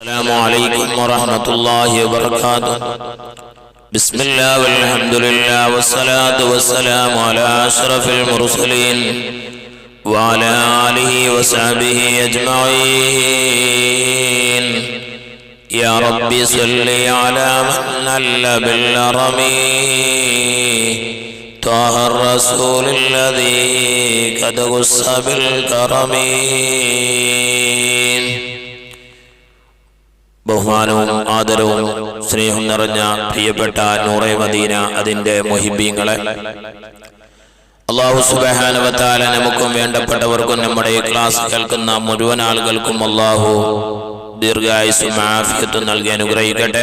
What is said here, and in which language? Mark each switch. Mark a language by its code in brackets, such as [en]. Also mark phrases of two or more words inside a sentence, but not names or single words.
[ar] السلام عليكم ورحمة الله وبركاته. بسم الله والحمد لله والصلاة والسلام على أشرف المرسلين وعلى آله وصحبه أجمعين. يا رب صل على من نل بالرم طه الرسول الذي قد غص بالكرم. [ml] ബഹുമാനവും ആദരവും സ്നേഹം നിറഞ്ഞ പ്രിയപ്പെട്ട നൂറെ മദീന അതിന്റെ മുഹിബ്ബീങ്ങളെ, [ar] الله سبحانه وتعالى [ml] നമുക്കും വേണ്ടപ്പെട്ടവർക്കും നമ്മുടെ ഈ ക്ലാസ് കേൾക്കുന്ന മുഴുവൻ ആളുകൾക്കും അല്ലാഹു ദീർഘായുസ്സും ആഫിയത്തും നൽകി അനുഗ്രഹിക്കട്ടെ.